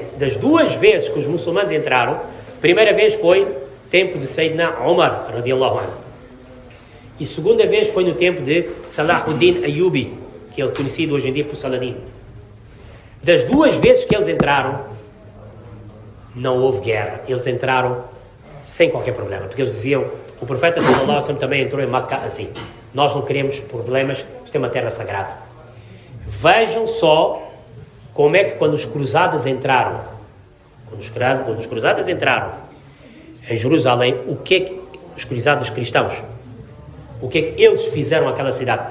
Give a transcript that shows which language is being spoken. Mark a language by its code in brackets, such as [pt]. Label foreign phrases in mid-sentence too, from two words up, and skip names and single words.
[pt] Das 2 vezes que os muçulmanos entraram, a primeira vez foi tempo de Sayyidina Umar, [ar] رضي الله عنه. [pt] E a segunda vez foi no tempo de Salahuddin Ayyubi, que é conhecido hoje em dia por Saladin. Das 2 vezes que eles entraram, não houve guerra. Eles entraram sem qualquer problema, porque eles diziam: o profeta [ar] صلى الله عليه وسلم [pt] também entrou em Meca assim. Nós não queremos problemas, isto é uma terra sagrada. Vejam só como é que quando os cruzados entraram, em Jerusalém, o que é que os cruzados cristãos, o que é que eles fizeram àquela cidade.